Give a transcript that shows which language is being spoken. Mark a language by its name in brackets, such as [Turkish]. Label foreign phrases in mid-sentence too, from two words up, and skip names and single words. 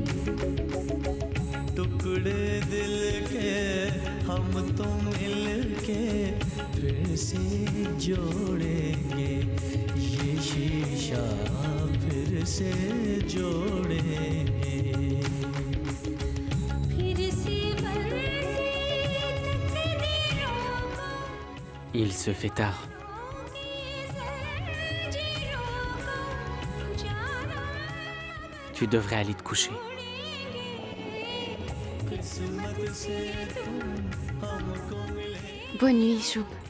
[Hindi] टुकड़े दिल के हम तुम मिल के फिर से जोड़ेंगे ये शीशा फिर से जोड़ेंगे फिर से बनती तकदीरों को [French] Il se fait tard. Tu devrais aller te coucher. [Hindi] किस्मत से तुम हमको मिले [French] Bonne nuit, Choub.